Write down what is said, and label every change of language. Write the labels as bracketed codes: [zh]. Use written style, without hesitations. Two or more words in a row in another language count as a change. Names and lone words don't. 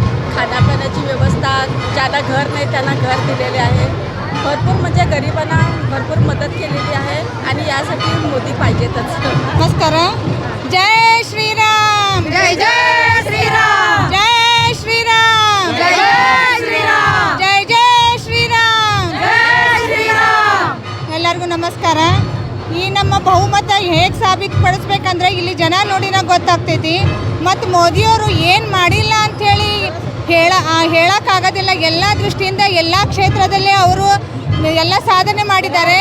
[mr] खाण्यापिण्याची व्यवस्था, ज्यांना घर नाही त्यांना घर दिलेले आहे. भरपूर म्हणजे गरिबांना भरपूर मदत केलेली आहे आणि यासाठी मोदी पाहिजेतच. नमस्कार. जय श्रीराम. जय जय श्रीराम. जय श्रीराम. जय जय श्रीराम. जय जय ಶ್ರೀರಾಮ್. [kn] ಜೈ ಶ್ರೀರಾಮ್. ಎಲ್ಲರಿಗೂ ನಮಸ್ಕಾರ. ಈ ನಮ್ಮ ಬಹುಮತ ಹೇಗೆ ಸಾಬೀತುಪಡಿಸ್ಬೇಕಂದ್ರೆ ಇಲ್ಲಿ ಜನ ನೋಡಿನ ಗೊತ್ತಾಗ್ತೈತಿ. ಮತ್ತು ಮೋದಿಯವರು ಏನು ಮಾಡಿಲ್ಲ ಅಂಥೇಳಿ ಹೇಳೋಕ್ಕಾಗೋದಿಲ್ಲ. ಎಲ್ಲ ದೃಷ್ಟಿಯಿಂದ ಎಲ್ಲ ಕ್ಷೇತ್ರದಲ್ಲಿ ಅವರು ಎಲ್ಲ ಸಾಧನೆ ಮಾಡಿದ್ದಾರೆ.